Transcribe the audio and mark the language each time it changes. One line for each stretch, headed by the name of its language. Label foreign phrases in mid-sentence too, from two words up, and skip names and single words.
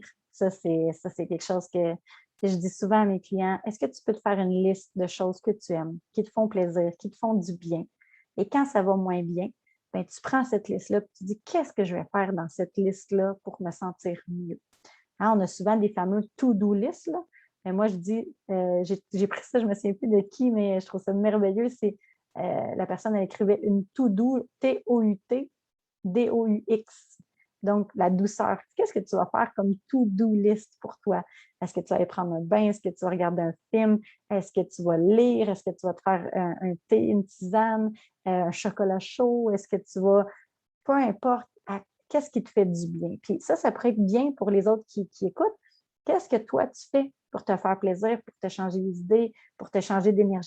French: Ça, c'est quelque chose que je dis souvent à mes clients. Est-ce que tu peux te faire une liste de choses que tu aimes, qui te font plaisir, qui te font du bien? Et quand ça va moins bien, ben, tu prends cette liste-là et tu dis qu'est-ce que je vais faire dans cette liste-là pour me sentir mieux? Hein, on a souvent des fameux
English: to-do list,
French: là. Mais moi, je dis, j'ai pris ça, je ne me souviens plus de qui, mais je trouve ça merveilleux. C'est la personne, elle écrivait une to-do, T-O-U-T, D-O-U-X. Donc, la douceur. Qu'est-ce que tu vas faire comme
English: to-do list
French: pour toi? Est-ce que tu vas aller prendre un bain? Est-ce que tu vas regarder un film? Est-ce que tu vas lire? Est-ce que tu vas te faire un thé, une tisane, un chocolat chaud? Est-ce que tu vas, peu importe, qu'est-ce qui te fait du bien? Puis ça pourrait être bien pour les autres qui écoutent. Qu'est-ce que toi, tu fais pour te faire plaisir, pour te changer les idées, pour te changer d'énergie?